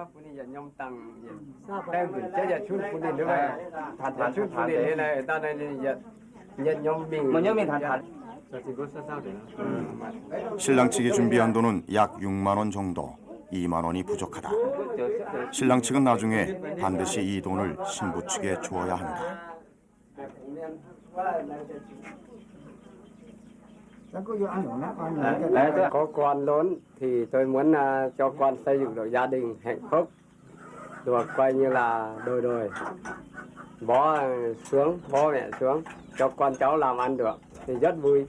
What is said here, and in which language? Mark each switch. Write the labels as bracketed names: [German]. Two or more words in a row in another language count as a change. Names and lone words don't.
[Korean] 신랑 측이 준비한 돈은 약 6만 원 정도, 2만 원이 부족하다. 신랑 측은 나중에 반드시 이 돈을 신부 측에 주어야 한다. [Vietnamese] Có con lớn thì tôi muốn cho con xây dựng được gia đình hạnh phúc, được coi như là đời đời. Bố mẹ xuống, cho con cháu làm ăn được thì rất vui.